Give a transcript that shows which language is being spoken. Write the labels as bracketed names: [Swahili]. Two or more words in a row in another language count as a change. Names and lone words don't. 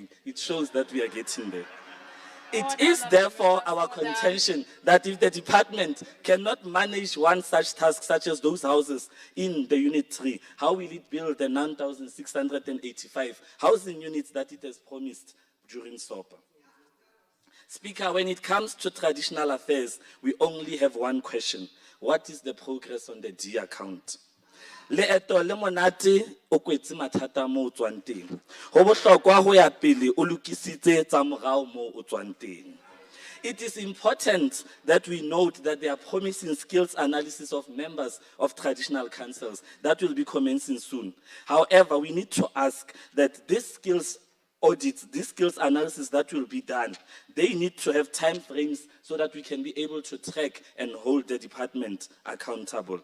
[English] It shows that we are getting there. It is therefore our contention that if the department cannot manage one such task, such as those houses in the Unit 3, how will it build the 9,685 housing units that it has promised during SOPA? Speaker, when it comes to traditional affairs, we only have one question. What is the progress on the D account? [Southern Sotho] Leeto le monate o kwetse mathata mo o tswang teng. Ho bohlokwa ho ya pele o lokisitse tsa morao mo o tswang teng. [English] It is important that we note that they are promising skills analysis of members of traditional councils that will be commencing soon. However, we need to ask that these skills audits, these skills analysis that will be done, they need to have time frames so that we can be able to track and hold the department accountable.